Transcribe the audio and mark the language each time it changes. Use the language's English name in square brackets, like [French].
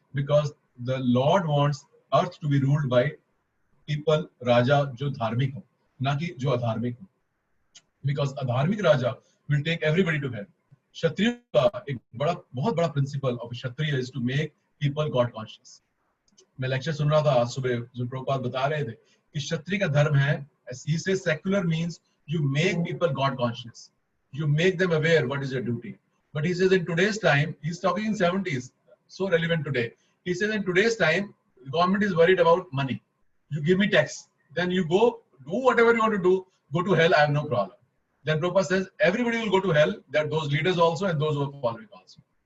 [English] Because the Lord wants earth to be ruled by people, [Hindi] राजा जो धार्मिक हो, ना कि जो अधार्मिक हो. [English] Because अधार्मिक raja will take everybody to hell. [Hindi] क्षत्रिय का एक बहुत बड़ा [English] principle of Kshatriya is to make people God conscious. [Hindi] मैं लेक्चर सुन रहा था आज सुबह, जो प्रभुपाद बता रहे थे कि क्षत्रिय का धर्म है, [English] he says secular means you make people God conscious. You make them aware what is your duty. But he says in today's time, he's talking in 70s, so relevant today. He says in today's time, the government is worried about money. You give me tax, then you go do whatever you want to do, go to hell, I have no problem. Then Prabhupada says everybody will go to hell, that those leaders also and those who are following also.